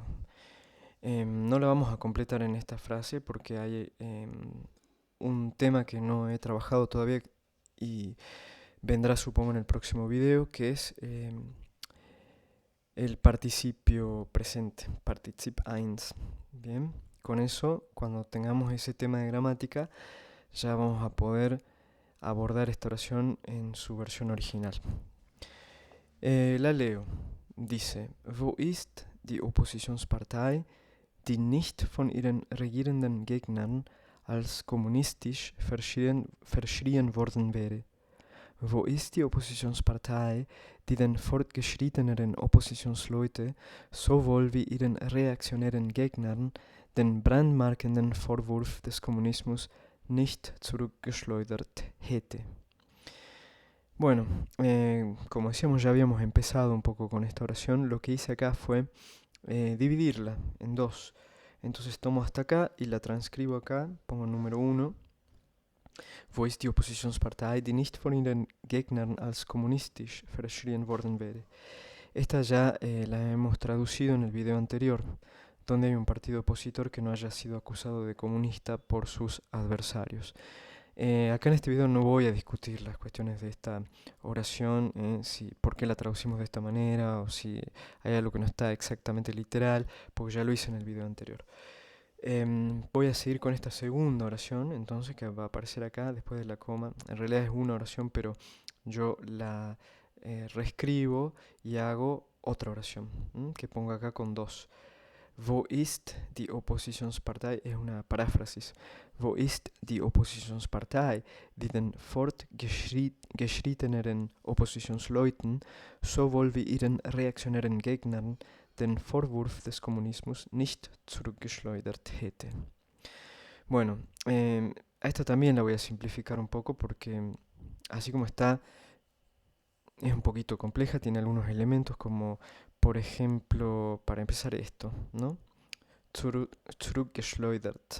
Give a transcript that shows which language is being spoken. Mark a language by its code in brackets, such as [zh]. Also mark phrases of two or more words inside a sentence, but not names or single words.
[es] No la vamos a completar en esta frase porque hay un tema que no he trabajado todavía y vendrá supongo en el próximo video, que es el participio presente, [de] Partizip eins. [es] Bien, con eso, cuando tengamos ese tema de gramática, ya vamos a poder abordar esta oración en su versión original. La leo. Dice, [de] wo ist die Oppositionspartei, die nicht von ihren regierenden Gegnern als kommunistisch verschrien worden wäre? Wo ist die Oppositionspartei, die den fortgeschritteneren Oppositionsleute sowohl wie ihren reaktionären Gegnern den brandmarkenden Vorwurf des Kommunismus nicht zurückgeschleudert hätte? [es] Bueno, como decíamos, ya habíamos empezado un poco con esta oración. Lo que hice acá fue dividirla en dos. Entonces tomo hasta acá y la transcribo acá, pongo el número 1. [de] Wo ist die Oppositionspartei, die nicht von ihren Gegnern als kommunistisch verschrien worden wäre? [es] Esta ya la hemos traducido en el video anterior, donde hay un partido opositor que no haya sido acusado de comunista por sus adversarios. Acá en este video no voy a discutir las cuestiones de esta oración, si, por qué la traducimos de esta manera o si hay algo que no está exactamente literal, porque ya lo hice en el video anterior. Voy a seguir con esta segunda oración, entonces, que va a aparecer acá después de la coma. En realidad es una oración, pero yo la reescribo y hago otra oración, que pongo acá con dos. [de] Wo ist die Oppositionspartei? [es] Es una paráfrasis. [de] Wo ist die Oppositionspartei, die den fortgeschritteneren Oppositionsleuten sowohl wie ihren reaktionären Gegnern den Vorwurf des Kommunismus nicht zurückgeschleudert hätte? [es] Bueno, a esta también la voy a simplificar un poco porque así como está es un poquito compleja, tiene algunos elementos como por ejemplo, para empezar esto, ¿no? [de] Zurückgeschleudert.